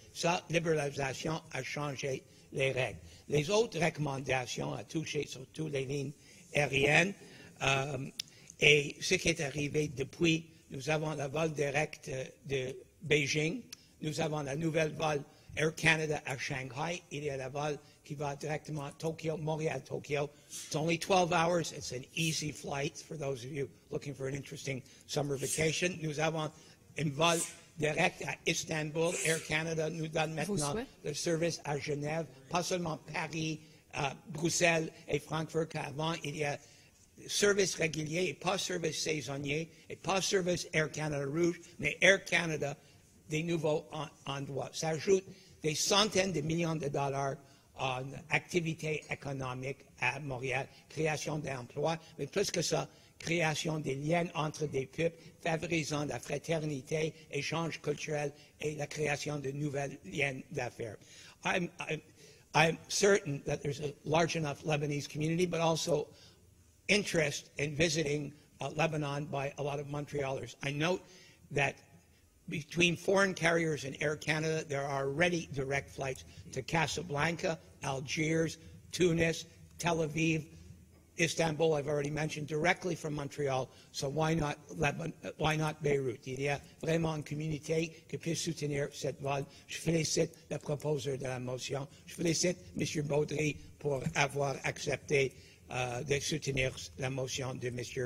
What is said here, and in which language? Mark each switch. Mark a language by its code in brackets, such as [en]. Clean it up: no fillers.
[fr] Sa libéralisation a changé les règles. Les autres recommandations ont touché surtout les lignes aériennes. Et ce qui est arrivé depuis, nous avons le vol direct de Beijing, nous avons la nouvelle vol Air Canada à Shanghai, il y a le vol qui va directement à Tokyo, Montréal-Tokyo. [en] It's only 12 hours, it's an easy flight for those of you looking for an interesting summer vacation. [fr] Nous avons un vol direct à Istanbul, Air Canada nous donne maintenant le service à Genève, pas seulement Paris, Bruxelles et Francfort, qu'avant il y a service régulier et pas service saisonnier et pas service Air Canada Rouge, mais Air Canada des nouveaux endroits. Ça ajoute des centaines de millions de dollars en activités économiques à Montréal, création d'emplois, mais plus que ça, création des liens entre des peuples, favorisant la fraternité, échange culturel et la création de nouvelles liens d'affaires. [en] I'm certain that there's a large enough Lebanese community, but also interest in visiting Lebanon by a lot of Montrealers. I note that between foreign carriers and Air Canada, there are already direct flights to Casablanca, Algiers, Tunis, Tel Aviv, Istanbul, I've already mentioned, directly from Montreal. So why not Beirut? [fr] Il y a vraiment une communauté qui peut soutenir cette vol. Je félicite le proposeur de la motion. Je félicite M. Baudry pour avoir accepté de soutenir la motion de M.